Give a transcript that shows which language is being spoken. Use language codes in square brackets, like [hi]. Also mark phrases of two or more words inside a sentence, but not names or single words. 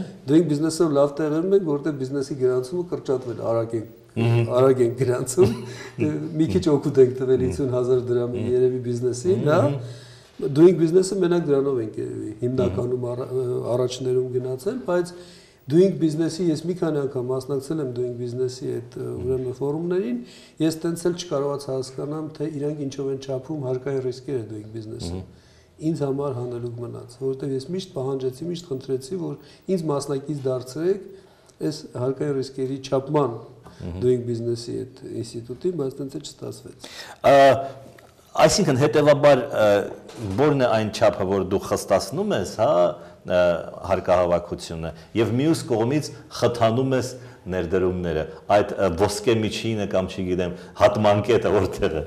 [en] Doing business- [hy] ով լավ տեղերում ենք, որտեղ բիզնեսի գրանցումը կրճատվել արագ ենք գրանցում, մի քիչ օգուտ ենք տվել 50,000 դրամի երևի բիզնեսին, հա։ [en] Doing business- [hy] ը մենակ դրանով ենք երևի հիմնականում առաջներում գնացել, բայց [en] doing business- [hy] ի ես մի քանի անգամ մասնակցել եմ [en] doing business- [hy] ի այդ ուրեմն ֆորումներին, ես տենց էլ չկարողացա հասկանամ, թե իրանք ինչով են չափում հարկային ռիսկերը [en] doing business- [hy] ը։ Ինձ համար հանելուկ մնաց, որովհետև ես միշտ պահանջեցի, միշտ խնդրեցի, որ ինձ մասնակից դարձրեք այս հարկային ռիսկերի չափման [en] doing business- [hy] ի այդ ինստիտուտին, բայց տենց էլ չստացվեց։ Այսինքն հետևաբար որն է այն չափը, որ դու խստացնում ես, հա, հարկահավաքությունը եւ մյուս կողմից խթանում ես ներդրումները, այդ ոսկե միջինը կամ չգիտեմ, հատմանկետը որտեղ է։